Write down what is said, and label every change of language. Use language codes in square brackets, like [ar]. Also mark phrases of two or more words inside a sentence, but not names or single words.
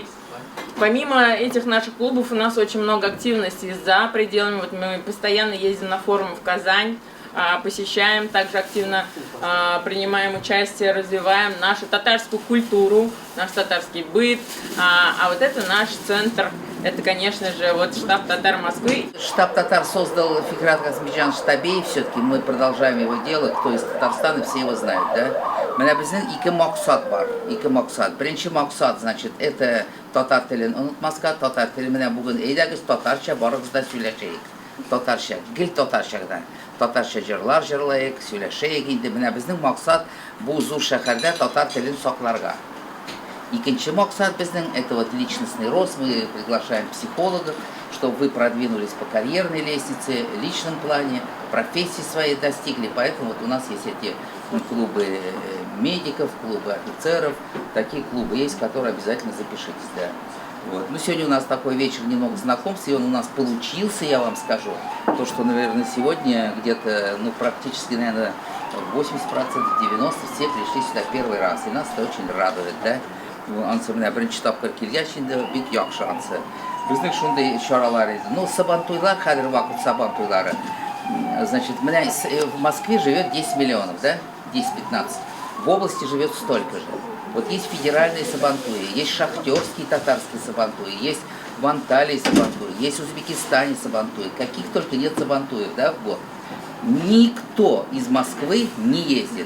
[ru] Помимо этих наших клубов у нас очень много активностей за пределами. Вот мы постоянно ездим на форумы в Казань, посещаем, также активно принимаем участие, развиваем нашу татарскую культуру, наш татарский быт. А вот это наш центр, это, конечно же, вот штаб татар Москвы. Штаб татар создал Фикрат Газмеджан Штабей, все-таки мы продолжаем его дело, кто из Татарстана, все его знают, да? [tt] Менә безнең ике максат бар, ике максат. Беренче максат, [ru] значит, это [tt] татар телен онытмаска, татар теле менә бүген әйдәгез татарча барыгыз да сөйләшәйек. Татарча, гел татарча гына. Татарча җырлар җырлаек, сөйләшәйек инде. Менә безнең максат бу зур шәһәрдә татар телен сакларга. Икенче максат безнең [ru] это вот личностный рост. Мы приглашаем психологов, чтобы вы продвинулись по карьерной лестнице, в личном плане, профессии своей достигли. Поэтому вот у нас есть эти клубы медиков, клубы офицеров, такие клубы есть, которые обязательно запишитесь. Да. Вот. Ну, сегодня у нас такой вечер немного знакомств, и он у нас получился, я вам скажу. То, что, наверное, сегодня где-то, ну, практически, наверное, 80%, 90% все пришли сюда первый раз, и нас это очень радует, да. [tt] Ансы менә беренче тапкыр килгәч инде бик яхшы ансы. Безнең шундый чаралар иде. Ну, сабантуйлар, хәзер вакыт сабантуйлары. [ru] Значит, менә в Москве живет 10 миллионов, да? 10-15. В области живет столько же. Вот есть федеральные сабантуи, есть шахтерские татарские сабантуи, есть в Анталии сабантуи, есть в Узбекистане сабантуи. Каких только нет сабантуев, да, в год. Никто из Москвы не ездит.